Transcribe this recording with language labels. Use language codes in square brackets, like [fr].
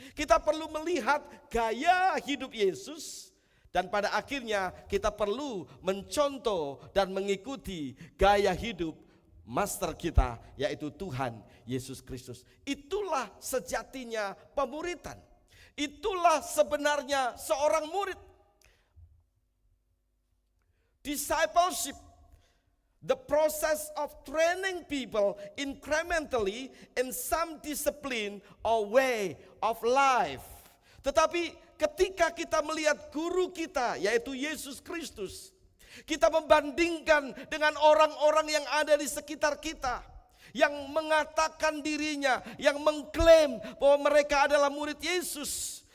[id] Kita perlu melihat gaya hidup Yesus, dan pada akhirnya kita perlu mencontoh dan mengikuti gaya hidup master kita, yaitu Tuhan Yesus Kristus. Itulah sejatinya pemuritan. Itulah sebenarnya seorang murid. [en] Discipleship, the process of training people incrementally in some discipline or way of life. [id] Tetapi ketika kita melihat guru kita, yaitu Yesus Kristus, kita membandingkan dengan orang-orang yang ada di sekitar kita, yang mengatakan dirinya, yang mengklaim bahwa mereka adalah murid Yesus.